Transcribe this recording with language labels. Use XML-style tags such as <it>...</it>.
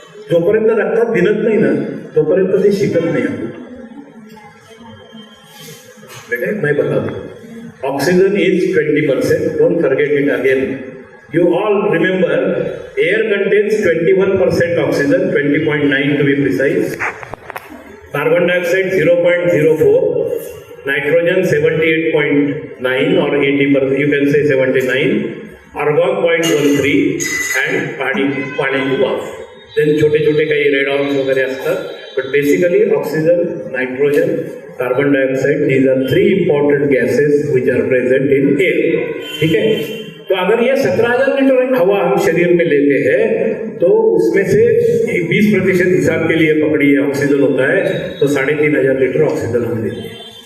<mr>जोपर्यंत रक्तात भिनत नाही ना तोपर्यंत ते शिकत नाही आपण।</mr> <hi>बेटे मैं बताता,</hi> <en>Oxygen is 20%, don't forget it again. You all remember, air contains 21% oxygen, 20.9 to be precise. Carbon dioxide 0.04, nitrogen 78.9 or 80%, you can say 79, argon 0.13 and</en> <mr>पाण्याची वाफ.</mr> <en>Then</en> <mr>छोटे छोटे काही रेडॉन्स वगैरे असतात,</mr> <en>but basically oxygen, nitrogen, carbon dioxide, these are 3 important gases which are present in air.</en> <hi>ठीक है? तो अगर ये 17,000 लीटर हवा हम शरीर में लेते हैं तो उसमें से 20% हिसाब के लिए पकड़िए ऑक्सीजन होता है, तो 3,500 लीटर ऑक्सीजन हम लेते हैं।</hi>